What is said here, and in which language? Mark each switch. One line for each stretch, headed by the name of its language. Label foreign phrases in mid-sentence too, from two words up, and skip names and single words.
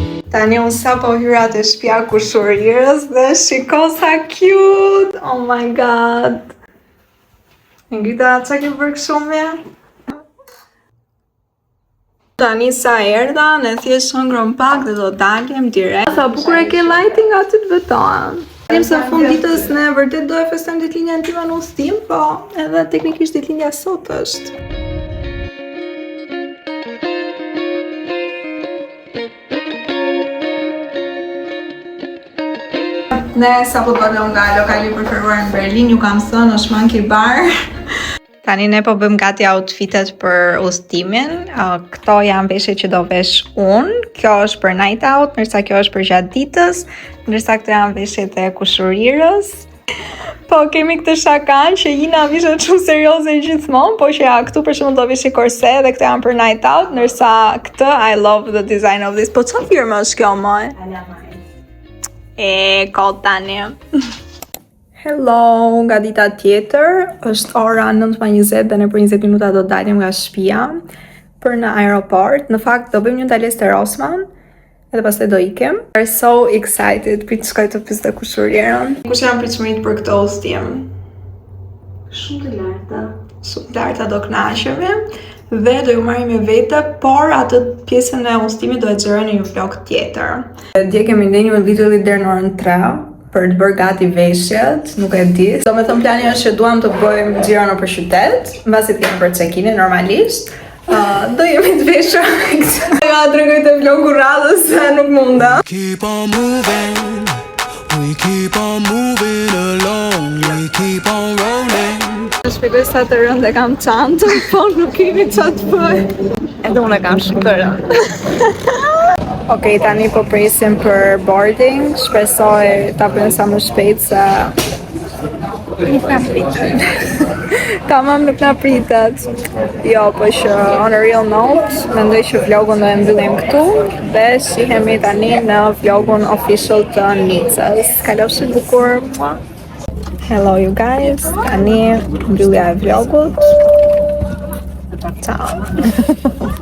Albanian: Tani unë sa po hyra të shtëpia kushurirës dhe shiko sa cute!
English: Oh my god!
Albanian: Ngrita, qa ke bërë kështu me? Tani sa erdha, ne thjesht hëngrëm pak dhe do dalim direkt. Sa bukur e ke lighting aty të betohen. Dalim se fund ditës ne vërtet do e festojmë ditëlindjen time në udhëtim, po edhe teknikisht ditëlindja sot është. Ne sa po dolëm nga lokali i preferuar në Berlin, ju kam thënë është monkey bar. Tani ne po bëjmë gati outfitet për udhëtimin. Këto janë veshje që do vesh unë. Kjo është për
English: night out,
Albanian: ndërsa kjo është për gjatë ditës, ndërsa këto janë veshjet e kushurirës. Po kemi këtë shakan që Ina vishet shumë serioze gjithmonë, po që ja këtu për shembull do veshje korse dhe këto janë për
English: night out,
Albanian: ndërsa këtë
English: I love the design of this.
Albanian: Po çfarë firmë është kjo më? Kod tani. Hello, nga dita tjetër, është ora 9:20 dhe ne për 20 minuta do dalim nga shtëpia për në aeroport. Në fakt do bëjmë një ndalesë te Rossmann edhe pastaj do ikem.
English: We're so excited,
Albanian: prit shkoj të pyes të kushurirën. Kush janë pritshmëritë për këtë udhëtim? Shumë të larta. Shumë të larta, do kënaqemi dhe do ju marrim me vete, por atë pjesën e udhëtimit do e xheroj në një vlog tjetër. Dje kemi ndenjur literally deri në orën 3 për të bërë gati veshjet, nuk e di. Do me thëmë plani është që duam të bëjmë xhiro nëpër qytet, mbasi të kemi për check-in normalisht. Do jemi të veshur. Ja tregoj te vlogu radhës se nuk munda.
English: Keep on moving. We keep on moving along. We keep on rolling.
Albanian: Shpjegoj sa të rëndë kam çantën, po nuk kemi çfarë të bëj. Edhe unë kam shumë të rëndë. Okej, tani po presim për boarding. Shpresoj ta bëjmë sa më shpejt se nuk na pritet. Tamam, nuk na pritet. Jo, po që
English: on a real note,
Albanian: mendoj që vlogun do e mbyllim këtu dhe shihemi tani në vlogun official të Nicës. Kalofshi bukur.
English: Hello you guys.
Albanian: Tani mbyllja e vlogut. Ciao.